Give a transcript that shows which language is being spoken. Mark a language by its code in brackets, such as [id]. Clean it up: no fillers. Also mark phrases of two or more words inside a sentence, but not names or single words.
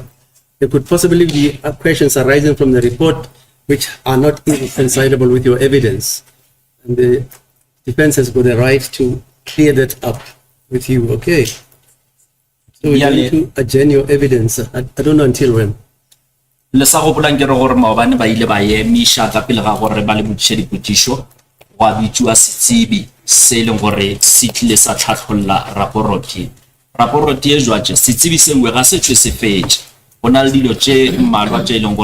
[en] There could possibly be questions arising from the report which are not irreconcilable with your evidence. And the defense has got the right to clear that up with you, okay? So we need to adjourn your evidence. I don't know until when. [nso] Le sa go bolang ke re gore maobane ba ile ba emisha ka pele ga gore ba le botse dipotšišo wa bitswa setsibi se leng gore se tlile sa tlhatlholla raporoti e jwatše setsibi sengwe ga se tšwe se fetše go na le dilo tše mmalwa tše e leng